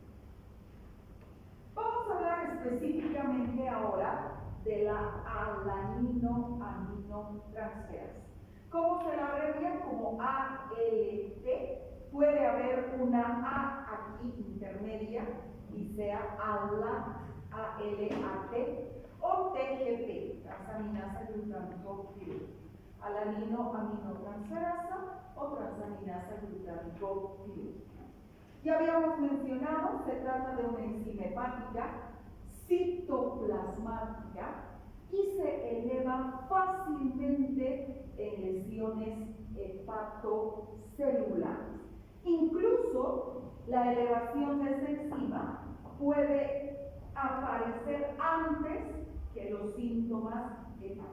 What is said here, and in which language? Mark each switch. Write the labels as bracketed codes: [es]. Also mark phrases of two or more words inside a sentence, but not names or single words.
[es] Vamos a hablar específicamente ahora de la alanino-aminotransferasa. ¿Cómo se la abrevia? Como ALT. Puede haber una A aquí intermedia y sea ALAT o TGP, transaminasa glutámico-pirúvica. Alanino-aminotransferasa o transaminasa glutámico-pirúvica. Ya habíamos mencionado, se trata de una enzima hepática citoplasmática y se eleva fácilmente en lesiones hepatocelulares. Incluso la elevación de esta enzima puede aparecer antes que los síntomas hepáticos.